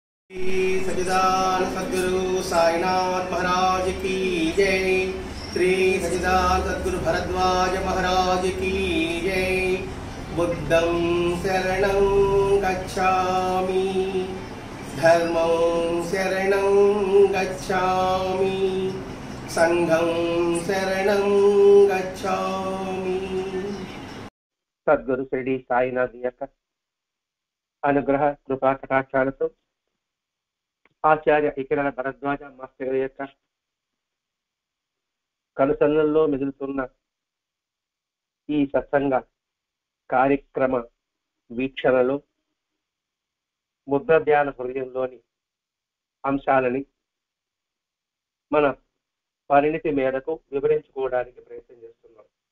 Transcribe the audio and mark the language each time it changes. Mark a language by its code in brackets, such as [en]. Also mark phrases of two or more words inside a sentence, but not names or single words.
[hi] सच्चिदानंद सद्गुरु साईनाथ महाराज की जय। श्री सच्चिदानंद सद्गुरु भरद्वाज महाराज की जय। [pi] बुद्धं शरणं गच्छामि, धर्मं शरणं गच्छामि, संघं शरणं गच्छामि। [te] सद्गुरु श्री साईनाथ యొక్క అనుగ్రహ కృపా కటాక్షాలతో ఆచార్య ఇకిరాల భరద్వాజ మాస్టర్ యొక్క కనుసన్నల్లో మెదులుతున్న ఈ సత్సంగ కార్యక్రమ వీక్షణలో బుద్ధ ధ్యాన హృదయంలోని అంశాలని మన పరిణితి మేరకు వివరించుకోవడానికి ప్రయత్నం చేస్తున్నాం.